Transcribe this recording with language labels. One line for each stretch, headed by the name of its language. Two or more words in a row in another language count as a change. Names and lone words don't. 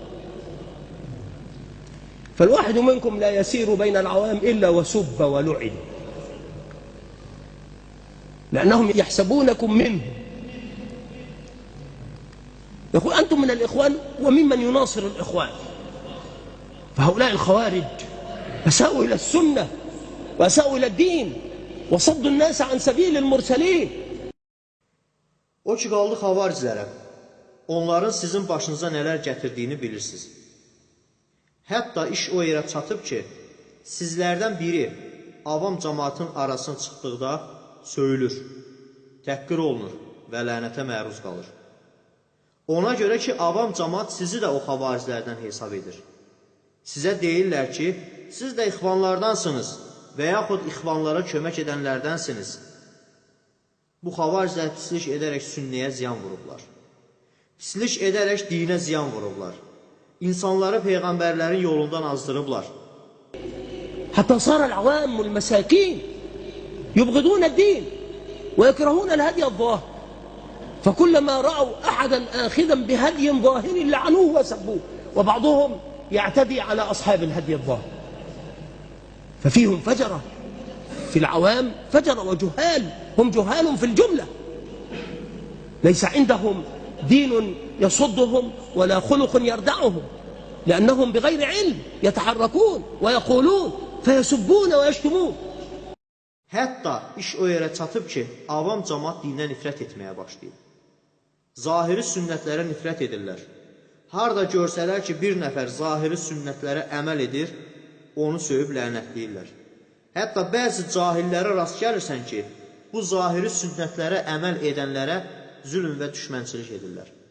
Arabic: فالواحد منكم لا يسير بين العوام إلا وسب ولعن، لأنهم يحسبونكم منهم. يقول أنتم من الإخوان وممن يناصر الإخوان. فهؤلاء الخوارج أساءوا إلى السنة وأساءوا إلى الدين وصدوا الناس عن سبيل المرسلين.
Azerbaijani: O ki qaldı xavaricilərə, onların sizin başınıza nələr gətirdiyini bilirsiniz. Hətta iş o yerə çatıb ki, sizlərdən biri avam cəmaatın arasına çıxdıqda söyülür, təhqir olunur və lənətə məruz qalır. Ona görə ki, avam cəmaat sizi də o xavaricilərdən hesab edir. Sizə deyirlər ki, siz də ixvanlardansınız və yaxud ixvanlara kömək edənlərdənsiniz. Bu xavaricilər pislik edərək sünniyə ziyan vurublar. Pislik edərək dinə ziyan vurublar. İnsanları peyğəmbərlərin yolundan azdırıblar.
Arabic: حتى صار العوام والمساكين يبغضون الدين ويكرهون الهدي الظاهر، فكلما رأوا أحدا آخذا بهدي ظاهر لعنوه وسبوه، وبعضهم يعتدي على أصحاب الهدي الظاهر. ففيهم فجرة في العوام، فجرة وجهال، هم جهال في الجملة، ليس عندهم دين يصدهم ولا خلق يردعهم، لأنهم بغير علم يتحركون ويقولون فيسبون ويشتمون.
Azerbaijani: Hətta iş o yerə çatıb ki, avam cəmaat dinə nifrət etməyə başlayıb. Zahiri sünnətlərə nifrət edirlər. Harada görsələr ki, bir nəfər zahiri sünnətlərə əməl edir, onu söyüb lənətləyirlər. Hətta bəzi cahillərə rast gəlirsən ki, bu zahiri sünnətlərə əməl edənlərə zülm və düşmənçilik edirlər.